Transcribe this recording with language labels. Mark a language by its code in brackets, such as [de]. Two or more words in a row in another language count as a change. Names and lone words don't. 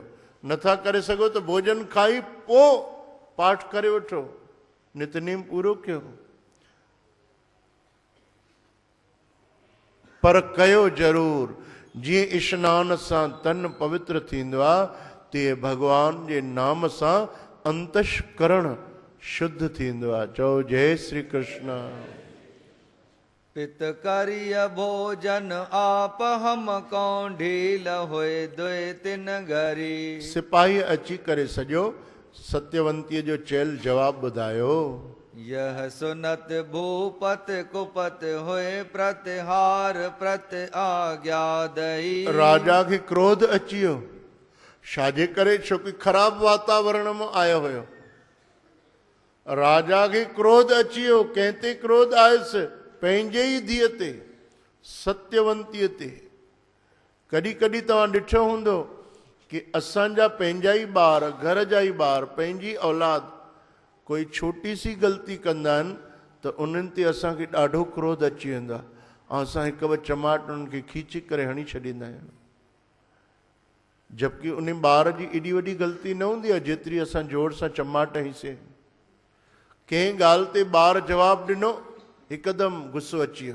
[sd] नथा करे सघो त भोजन खाई पोइ पाठ करे वठो, नितनेम पूरो कयो, पर कयो ज़रूर। जीअं इश्नान सां तन पवित्र थींदो आहे, तीअं भगवान जे नाम सां अंतश्करण शुद्ध थींदो आहे। चओ जय श्री कृष्ण। [hi] पित करिय भोजन आप हम कौं, ढील होए दुए तिन घरी। [sd] सिपाही अची करे सॼो सत्यवंतीअ जो चयल जवाब ॿुधायो। [hi] यह सुनत भूपत कुपत होए प्रतिहार प्रत आज्ञा दई। [sd] राजा खे क्रोध अची वियो। छाजे करे? छोकी ख़राब वातावरण में आयो हुयो। राजा खे क्रोध अची वियो। कंहिं ते क्रोध आयुसि? पंहिंजे ई धीअ ते, सत्यवंतीअ ते। कॾहिं कॾहिं तव्हां ॾिठो हूंदो कि असांजा पंहिंजा ई ॿार, घर जा ई ॿार, पंहिंजी औलाद कोई छोटी सी ग़लती कंदा आहिनि त उन्हनि ते असांखे ॾाढो क्रोध अची वेंदो आहे ऐं असां हिकु ॿ चमाट उन्हनि खे खींचे करे हणी छॾींदा आहियूं। जबकि उन ॿार जी एॾी वॾी ग़लती न हूंदी आहे जेतिरी असां जोर सां चमाट हईंसीं। कंहिं ॻाल्हि ते ॿार जवाबु ॾिनो, हिकदमि गुस्सो अची वियो।